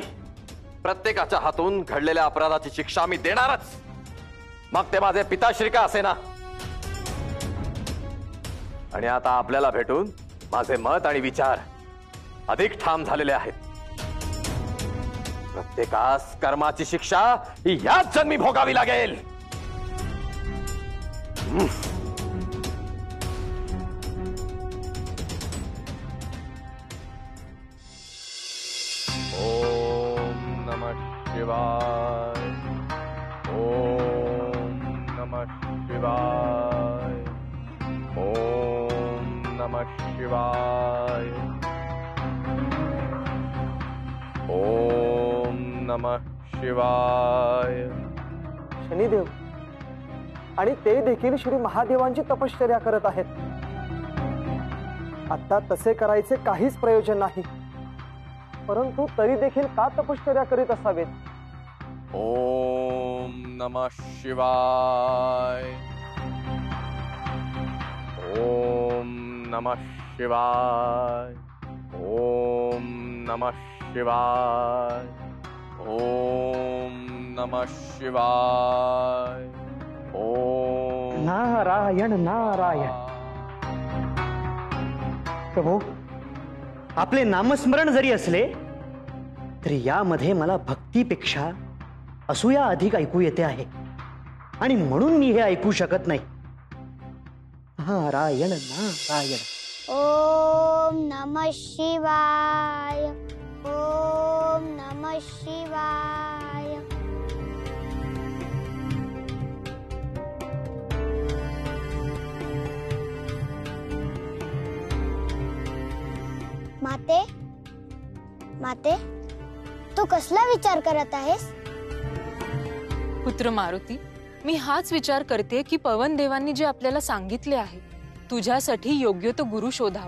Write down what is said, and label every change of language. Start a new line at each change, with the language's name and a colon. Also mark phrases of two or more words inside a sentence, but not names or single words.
Marathi: प्रत्येकाच्या हातून घडलेल्या अपराधाची शिक्षा मी देणारच, मग ते माझे पिताश्री का असेना. आणि आता आपल्याला भेटून माझे मत आणि विचार अधिक ठाम झालेले आहेत. प्रत्येकास कर्माची शिक्षा ही याच जन्मी भोगावी लागेल.
Sanskrit: ओम नमः शिवाय. ओम नमः शिवाय. ओम नमः शिवाय. ओम नमः शिवाय.
Marathi: शनिदेव आणि ते देखील श्री महादेवांची तपश्चर्या करत आहेत. आता तसे करायचे काहीच प्रयोजन नाही, परंतु तरी देखील का तपश्चर्या करीत असावेत?
Sanskrit: ओम नमः शिवाय. ओम नमः शिवाय. ओम नमः शिवाय. ओम नमः शिवाय. ओम
Marathi: नारायण नारायण. प्रभू, आपले नामस्मरण जरी असले तरी यामध्ये मला भक्तीपेक्षा असूया अधिक ऐकू येते आहे, आणि म्हणून मी हे ऐकू शकत नाही. नारायण नारायण.
Sanskrit: ओम नमः शिवाय. ओम नमः शिवाय.
Marathi: माते, माते, तू कसला विचार करत आहेस? पुत्र मारुती, मी हाच विचार करते की पवन देवांनी जे आपल्याला सांगितले आहे, तुझ्यासाठी योग्य तो गुरु शोधावा.